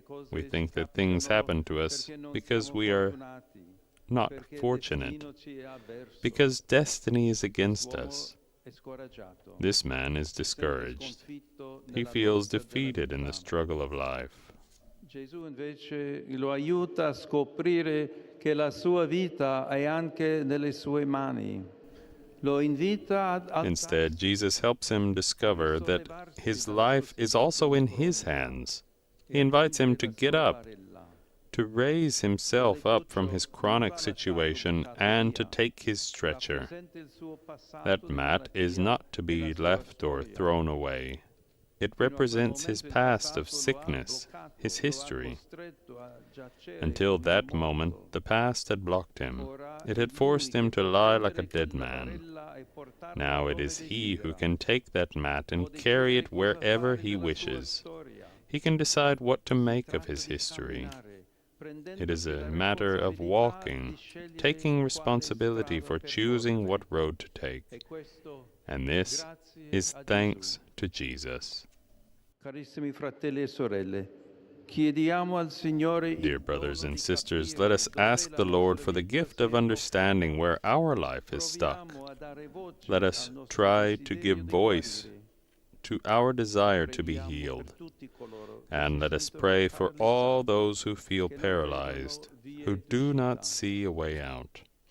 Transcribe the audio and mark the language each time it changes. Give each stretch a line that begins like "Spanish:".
English: We think that things happen to us because we are not fortunate, because destiny is against us. This man is discouraged. He feels defeated in the struggle of life.
Italian: Gesù invece lo aiuta a scoprire che la sua vita è anche nelle sue mani.
English: Instead, Jesus helps him discover that his life is also in his hands. He invites him to get up, to raise himself up from his chronic situation, and to take his stretcher. That mat is not to be left or thrown away. It represents his past of sickness, his history. Until that moment, the past had blocked him. It had forced him to lie like a dead man. Now it is he who can take that mat and carry it wherever he wishes. He can decide what to make of his history. It is a matter of walking, taking responsibility for choosing what road to take. And this is thanks to Jesus.
Italian: Carissimi fratelli e sorelle, chiediamo al Signore.
English: Dear brothers and sisters, let us ask the Lord for the gift of understanding where our life is stuck. Let us try to give voice to our desire to be healed. And let us pray for all those who feel paralyzed, who do not see a way out.